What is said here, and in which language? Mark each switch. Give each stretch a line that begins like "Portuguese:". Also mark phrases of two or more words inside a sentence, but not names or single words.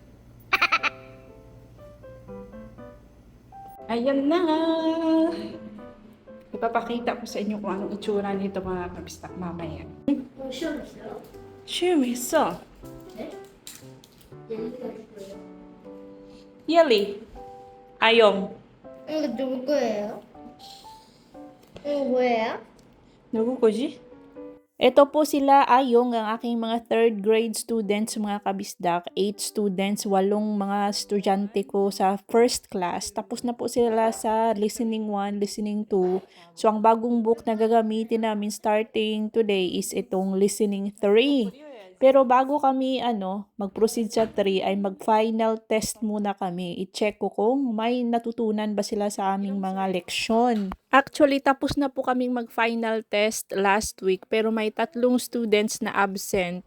Filipino: Ayan na! Ipapakita ko sa inyo kung anong itsura nito mga kabistak mamaya. Sure,
Korean: 있어. Yelly. 아영. 이거 누구 거예요? 이거 뭐예요? 누구 거지?
Filipino: Ito po sila Ayong, ang aking mga 3rd grade students, mga kabisdak. 8 students, 8 mga estudyante ko sa
English: first class.
Filipino: Tapos na po sila sa listening 1, listening 2. So, ang bagong book na gagamitin namin
English: starting today is
Filipino: itong listening 3. Pero bago kami mag-proceed sa 3 ay mag-final test muna kami. I-check ko kung may natutunan ba sila sa aming mga leksyon. Actually, tapos na po kaming mag-
English: final test last week
Filipino: pero may 3 students na absent.